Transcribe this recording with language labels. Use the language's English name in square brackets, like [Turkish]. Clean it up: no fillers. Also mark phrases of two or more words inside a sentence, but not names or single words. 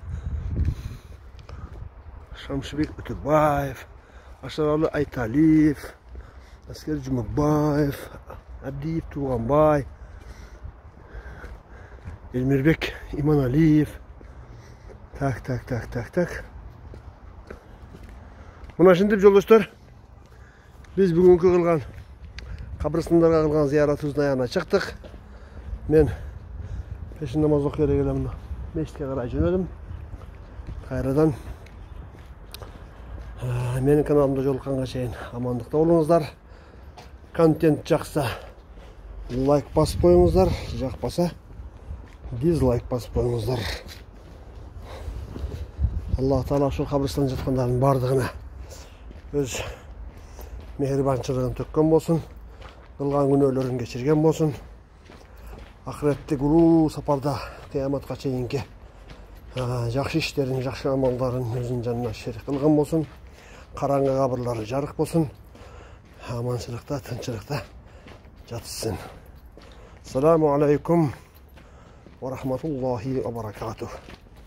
[Kyrgyz] Шамшыбек Өтөбаев, Ашаралы Айталиев, Аскер Жұмабаев, Абдиев Туғанбай, Элмирбек Иманалиев. Так. Мына шындып жолдоштор, [Kazakh] біз бүгінгі қылған қабырстандарға қылған зияратыбыздың аяғына шықтық. Мен пешін намаз оқуя келем, мешітке қарай жөнелдім. Қайрадан менің каналымда жолыққанға шейін амандықта болыңыздар. Контент жақса лайк басып қойыңыздар, жақпаса дизлайк басып қойыңыздар. [Kyrgyz] Аллах Таала ошол кабырстан жаткандардын бардыгына өз мехрибанчылыгын төккөн болсун, кылган күнөөлөрүн кечирген болсун. Ахиреттик улуу сапарда кыяматка чейинки жакшы иштерин, жакшы амалдарын өзүнүн жанына шерик кылган болсун. Караңгы кабырлары жарык болсун. Аманчылыкта, тынчылыкта жатышсын. [Arabic] السلام عليكم ورحمة الله وبركاته.